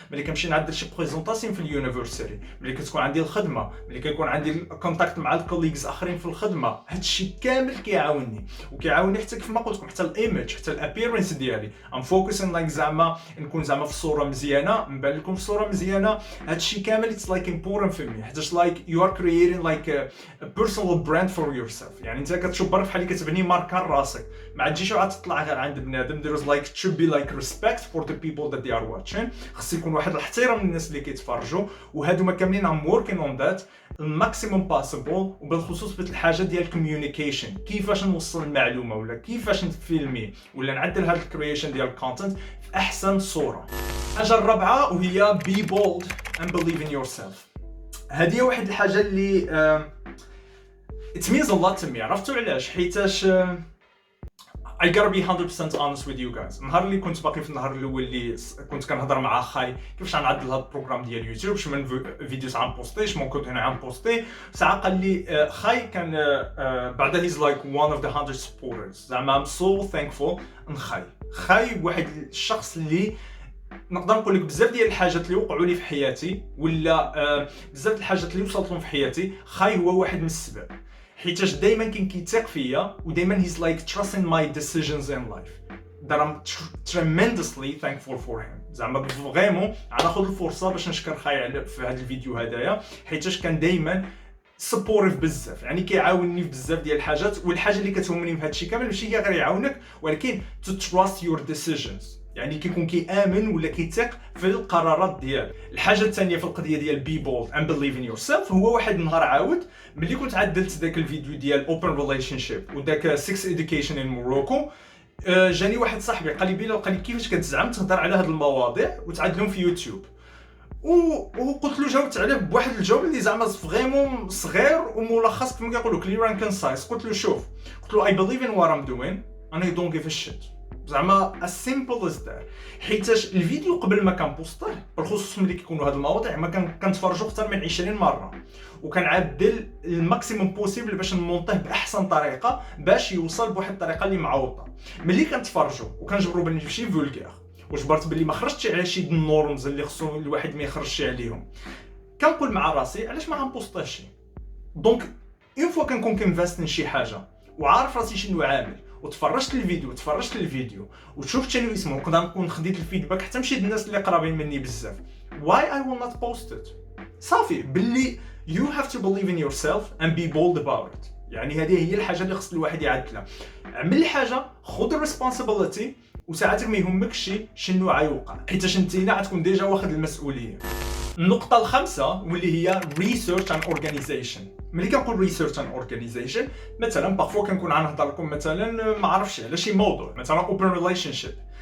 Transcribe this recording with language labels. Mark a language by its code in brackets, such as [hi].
[ar] ملي كنمشي نعدل شي بريزونطاسيون في اليونيفرسيتي، ملي كتكون عندي الخدمه، ملي كيكون عندي الكونتاكت مع الكوليجز اخرين في الخدمه، هادشي كامل كيعاوني وكيعاوني حتى كيف ما قلت لكم حتى الايمج حتى الابيرنس ديالي. [en] um focusing like [ar] زعما نكون زعما في الصوره مزيانه، نبان لكم في الصوره مزيانه. هادشي كامل [en] It's like important for me حيتاش like you are creating like a personal brand for yourself. [ar] يعني انت كتشوف برك بحال اللي كتبني ماركه لراسك، ما تجيش عاد تطلع غير عند بنادم. [en] there is like should be like respect for the people that they are watching. [ar] خص يكون واحد الاحترام للناس اللي كيتفرجوا، وهادو ما كاملين ام [en] working on that [ar] الماكسيموم باسبل. وبالخصوص في الحاجه ديال الكوميونيكيشن، كيفاش نوصل المعلومه ولا كيفاش نفيلمي ولا نعدل هاد الكرييشن ديال الكونتنت في احسن صوره. الحاجه الرابعه وهي [en] be bold and believe in yourself. [ar] هذه واحد الحاجه اللي [en] it means a lot to me. [ar] عرفتوا علاش؟ حيتاش [en] I gotta be 100% honest with you guys. [ar] النهار اللي كنت باقي في النهار الاول اللي كنت كنهضر مع خاي كيفاش غنعدل هذا البروغرام ديال يوتيوب، شنو من فيديوز غنبوستي، شنو كنت هنا غنبوستي. ساعه قال لي خاي كان بعدا [en] he's like one of the 100 supporters. [ar] زعما [en] I'm so thankful [ar] خاي واحد الشخص اللي نقدر نقول لك بزاف ديال الحاجات اللي وقعوا لي في حياتي ولا بزاف الحاجات اللي وصلت لهم في حياتي، خاي هو واحد من السبب. حيتاش دائما كان كيثق فيا ودائما [en] he's like trusting my decisions in life that I'm tremendously thankful for him. [ar] زعما فريمون غناخذ الفرصه باش نشكر خاي في هذا الفيديو هدايا، حيتاش كان دائما سبوريف بزاف، يعني كيعاونني في بزاف ديال الحاجات. والحاجه اللي كتهمني في هذا الشيء كامل ماشي هي غير يعاونك ولكن [en] to trust your decisions، [ar] يعني كيكون كيامن ولا كيثق في القرارات ديالك. الحاجه الثانيه في القضيه ديال [en] be bold and believe in yourself [ar] هو واحد النهار عاود ملي كنت عدلت داك الفيديو ديال open relationship وداك [en] sex education in Morocco، [ar] جاني واحد صاحبي قال لي بلال، قال لي كيفاش كتزعم تهضر على هاد المواضيع وتعدلهم في يوتيوب؟ وقلت له جاوبت عليه بواحد الجواب اللي زعما فريمون صغير وملخص كما كيقولوا كلير اند كونسايس. قلت له شوف، قلت له [en] I believe in what I'm doing and I don't give a shit. زعما as simple as that. [ar] حيتاش الفيديو قبل ما كنبوسطيه بالخصوص ملي كيكونوا هاد المواضيع ما كنتفرجوا اكثر من 20 مره، وكنعدل الماكسيموم بوسيبل باش نمونطيه باحسن طريقه باش يوصل بواحد الطريقه اللي معوضه. ملي كنتفرجوا وكنجبروا بلي ماشي فولغير وجبرت بلي ما خرجتش على شي النورمز اللي خصو الواحد ما يخرجش عليهم، كنقول مع راسي علاش ما غنبوسطيش. دونك اون فوا كنكون كنفاست شي حاجه وعارف راسي شنو عامل وتفرجت الفيديو وشفت شنو اسمه ونقدر نكون خديت الفيدباك حتى مشيت الناس اللي قرابين مني بزاف، [en] why I will not post it. [ar] صافي باللي [en] you have to believe in yourself and be bold about it. [ar] يعني هذه هي الحاجه اللي خص الواحد يعدلها. عمل الحاجه، خذ الريسبونسابيلتي، وساعتك ما يهمكش شنو غيوقع حيتاش انت هنا غتكون ديجا واخد المسؤوليه. النقطه الخامسه واللي هي [en] research and organization. [ar] ملي كنقول [en] research and organization [ar] مثلا بارفو كنكون غنهضر لكم مثلا ما عرفتش على شي موضوع مثلا open relationship.